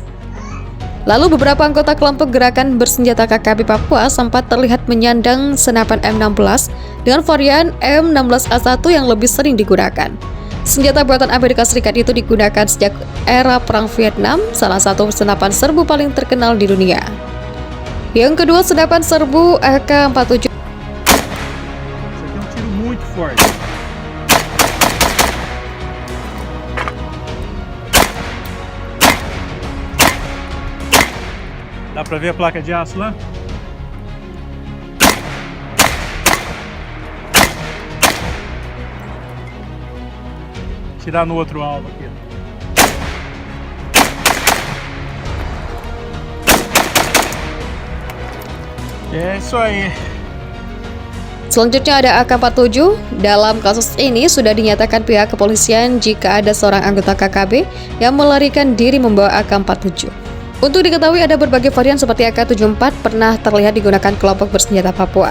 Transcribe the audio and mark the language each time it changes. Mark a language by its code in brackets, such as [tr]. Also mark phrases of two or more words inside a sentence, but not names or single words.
[id] Lalu beberapa anggota kelompok gerakan bersenjata KKB Papua sempat terlihat menyandang senapan M16 dengan varian M16A1 yang lebih sering digunakan. Senjata buatan Amerika Serikat itu digunakan sejak era Perang Vietnam, salah satu senapan serbu paling terkenal di dunia. Yang kedua, senapan serbu AK-47. [pt] Isso aqui é um tiro muito forte. Dá pra ver a placa de aço lá? Tirar no outro alvo aqui. É isso aí. [id] Selanjutnya ada AK-47. Dalam kasus ini sudah dinyatakan pihak kepolisian jika ada seorang anggota KKB yang melarikan diri membawa AK-47. Untuk diketahui ada berbagai varian seperti AK-74 pernah terlihat digunakan kelompok bersenjata Papua.